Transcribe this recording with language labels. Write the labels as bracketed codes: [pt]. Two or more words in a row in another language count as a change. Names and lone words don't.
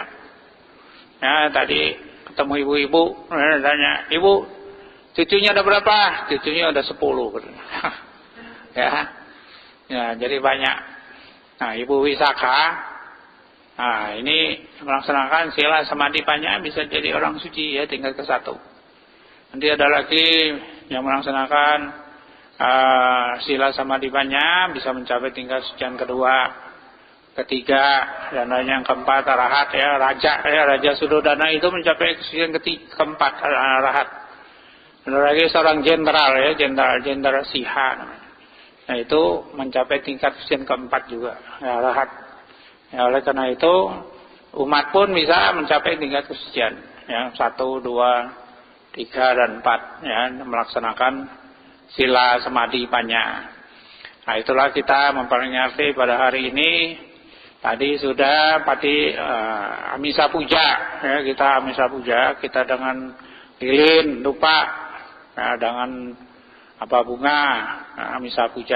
[id] Ya tadi ketemu ibu-ibu, tanya, ibu cucunya ada berapa? Cucunya ada 10. Ya jadi banyak. Nah, Ibu Wisakha, nah ini melaksanakan [pi] sila samadhi panya [id] bisa jadi orang suci, ya tingkat ke-1. Nanti ada lagi yang melaksanakan [pi] sila samadhi panya [id] bisa mencapai tingkat sucian kedua, ketiga, dan yang keempat arahat, ya Raja Suddhodana itu mencapai kesucian keempat arahat. Ada lagi seorang jenderal, ya jenderal Siha namanya. Nah itu mencapai tingkat kesucian keempat juga, ya arahat. Ya, oleh karena itu umat pun bisa mencapai tingkat kesucian, ya 1, 2, 3 dan 4, ya melaksanakan [pi] sila samadhi panya. [id] Nah itulah kita memperingati pada hari ini. Tadi sudah Amisa Puja, ya kita Amisa Puja, kita dengan lilin, dupa, ya, dengan bunga, Amisa Puja.